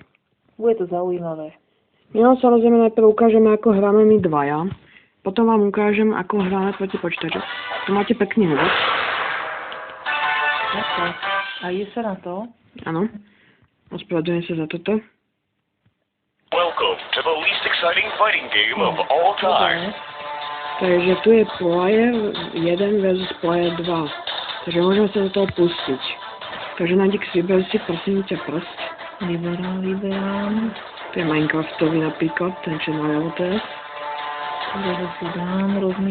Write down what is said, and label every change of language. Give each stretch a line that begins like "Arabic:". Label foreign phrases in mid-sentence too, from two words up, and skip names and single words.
Slovak: Bude to zaujímavé. My vám samozrejme najprv ukážeme, ako hráme my dvaja. Potom vám ukážem, ako hráme proti počítaču. Tu máte pekný hľad. Tak. A je sa na to? Áno. Ospravedlňujem sa za toto.
English: Welcome to the least exciting fighting game of all time.
Slovak: Takže tu je
English: player 1 versus player 2.
Slovak: Takže môžeme sa do toho pustiť. Takže Nadix, vyber si prosím ťa prst. Vyberám. To je Minecraftový napríklad, ten čo naľavo teraz. Dobre si dám, rozmýšľam.